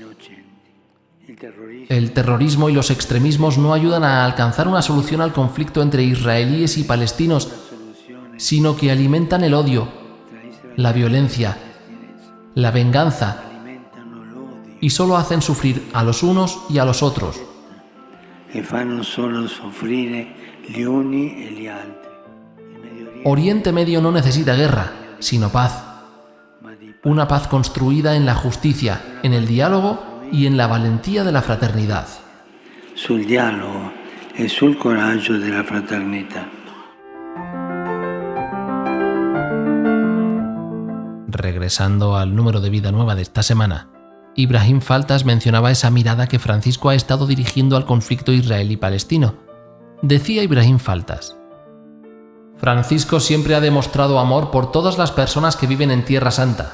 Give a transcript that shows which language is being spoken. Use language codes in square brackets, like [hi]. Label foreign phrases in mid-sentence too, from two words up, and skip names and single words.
[es] El terrorismo y los extremismos no ayudan a alcanzar una solución al conflicto entre israelíes y palestinos, sino que alimentan el odio, la violencia, la venganza, y solo hacen sufrir a los unos y a los otros. Oriente Medio no necesita guerra, sino paz. Una paz construida en la justicia, en el diálogo y en la valentía de la fraternidad. [it] Sul dialogo e sul coraggio della fraternità. [es] Regresando al número de Vida Nueva de esta semana, Ibrahim Faltas mencionaba esa mirada que Francisco ha estado dirigiendo al conflicto israelí-palestino. Decía Ibrahim Faltas: Francisco siempre ha demostrado amor por todas las personas que viven en Tierra Santa.